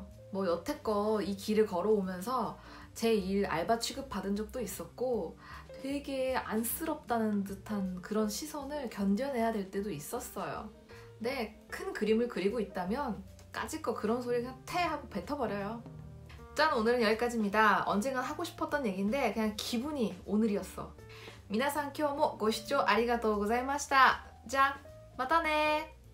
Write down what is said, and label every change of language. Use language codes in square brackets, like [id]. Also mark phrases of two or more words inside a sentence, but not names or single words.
[ko] 뭐 여태껏 이 길을 걸어오면서 제 일 알바 취급 받은 적도 있었고 되게 안쓰럽다는 듯한 그런 시선을 견뎌내야 될 때도 있었어요. 근데 큰 그림을 그리고 있다면 까짓거 그런 소리 그냥 태 하고 뱉어버려요. 짠! 오늘은 여기까지입니다. 언젠간 하고 싶었던 얘기인데 그냥 기분이 오늘이었어. [ja] 皆さん今日もご視聴ありがとうございました。じゃあまたね。